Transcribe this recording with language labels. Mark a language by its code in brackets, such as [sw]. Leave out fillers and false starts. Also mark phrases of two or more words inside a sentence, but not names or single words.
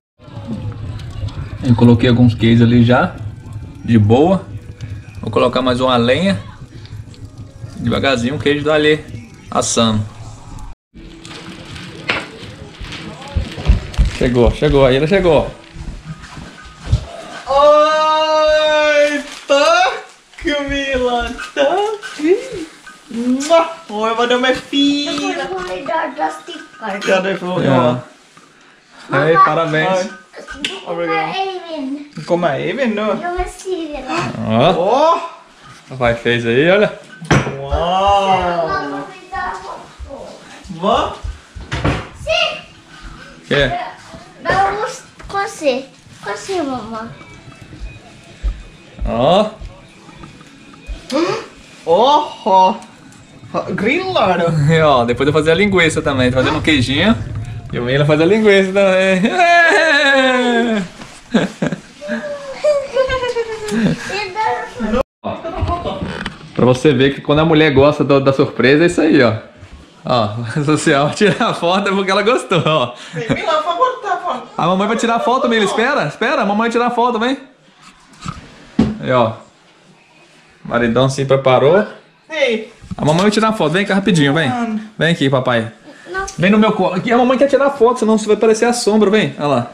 [pt] Eu coloquei alguns queijos ali já, de boa. Vou colocar mais uma lenha. Devagarzinho o queijo dá ali assando. Chegou, aí ela chegou. Oi, [sv] tack Milan, tack! Oj, vad de är fina! Du får ha i döda stickar. Ja, det får jag. Ja. Hej, [pt] parabéns. Obrigado. [sv] Eivind. Kommer Eivind nu? Jag vill se det där. [pt] Ó, [sv] Åh! [pt] papai fez aí, olha. Wow! [sv] Mamma vill ta foto. Va? Se! [pt] Que? Vamos cozer. Cozer, [sv] mamma. [pt] Ó. [sv] Åh! Grillar du? [pt] E ó, depois eu vou fazer a linguiça também. Tô fazendo um queijinho. E o Mila faz a linguiça também. Pra você ver que quando a mulher gosta da surpresa, é isso aí, ó. Ó, social, tirar a foto é porque ela gostou, ó. [sv] Milan, får bort det här. [pt] A mamãe vai tirar a foto, Mila. Espera, a mamãe vai tirar a foto, vem. Aí, ó. O maridão se preparou. [sv] Hej! [pt] A mamãe vai tirar a foto. Vem cá rapidinho, vem. Vem aqui, papai. Não. Vem no meu colo. Aqui a mamãe quer tirar a foto, senão você vai parecer a sombra, vem. Olha lá.